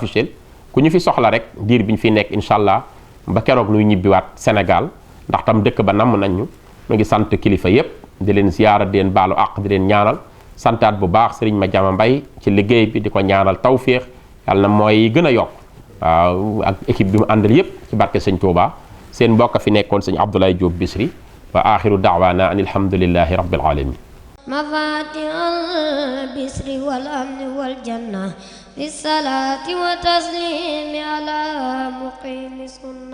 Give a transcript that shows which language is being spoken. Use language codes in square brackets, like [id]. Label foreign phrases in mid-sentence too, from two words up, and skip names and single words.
[wo] affiché ku ñu fi soxla rek diir bi ñu fi nekk [ar] إن شاء الله [wo] ba keroog nuy ñibbiwaat Sénégal ndax tam dëkk ba namm nañ ñu ngi sant kilifa yépp di leen ziyaara di leen baalu àq di leen ñaanal santaat bu baax sëriñ Madiama Mbay ci liggéey bi di ko ñaanal tawféex yàlla na mooy gën a yokk waaw ak équipe bi mu àndal yépp ci barke sëñ Touba seen mbokk fi nekkoon sëñ Abdoulaye Diop Bichri [ar] وآخر دعوانا أن الحمد لله رب العالمين مفاتيح البشر والأمن والجنة بالصلاة وتسليم على مقيم سنة